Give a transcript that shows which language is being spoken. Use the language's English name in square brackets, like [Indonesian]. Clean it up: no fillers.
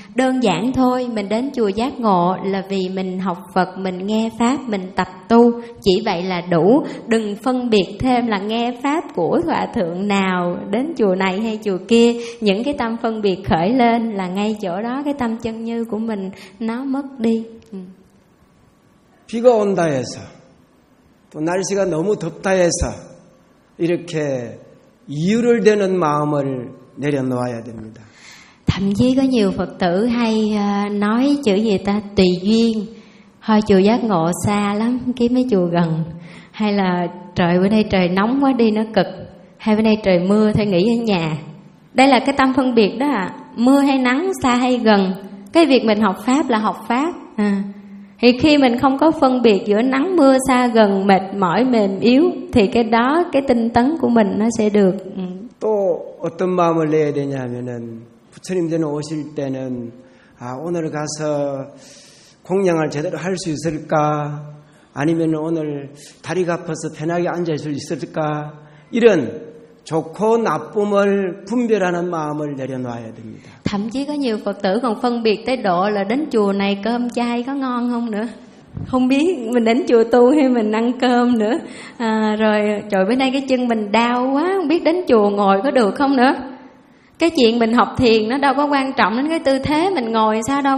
[Vietnamese] Đơn giản thôi, mình đến chùa Giác Ngộ là vì mình học Phật, mình nghe Pháp, mình tập tu, chỉ vậy là đủ. Đừng phân biệt thêm là nghe Pháp của hòa thượng nào, đến chùa này hay chùa kia. Những cái tâm phân biệt khởi lên là ngay chỗ đó cái tâm chân như của mình nó mất đi. [Korean] 비가 온다 해서 또 날씨가 너무 덥다 해서 이렇게 이유를 대는 마음을 내려놓아야 됩니다. [Vietnamese] Thậm chí có nhiều Phật tử hay nói chữ gì ta, tùy duyên, hồi chùa Giác Ngộ xa lắm, kiếm mấy chùa gần, hay là trời bữa nay trời nóng quá đi nó cực, hay bữa nay trời mưa thôi nghỉ ở nhà. Đây là cái tâm phân biệt đó ạ, mưa hay nắng, xa hay gần. Cái việc mình học Pháp là học Pháp. Thì khi mình không có phân biệt giữa nắng mưa xa gần, mệt mỏi mềm yếu, thì cái đó cái tinh tấn của mình nó sẽ được. [Korean] 또 어떤 마음을 내야 되냐면은 부처님 전에 오실 때는 아 오늘 가서 공양을 제대로 할 수 있을까, 아니면 오늘 다리가 아파서 편하게 앉아 있을 수 있을까, 이런 좋고 나쁨을 분별하는 마음을 내려놔야 됩니다. [Vietnamese] Thậm chí có nhiều Phật tử còn phân biệt tới độ là đến chùa này cơm chay có ngon không nữa. Không biết mình đến chùa tu hay mình ăn cơm nữa. Rồi trời bữa nay cái chân mình đau quá, không biết đến chùa ngồi có được không nữa. Cái chuyện mình học thiền nó đâu có quan trọng đến cái tư thế mình ngồi sao đâu.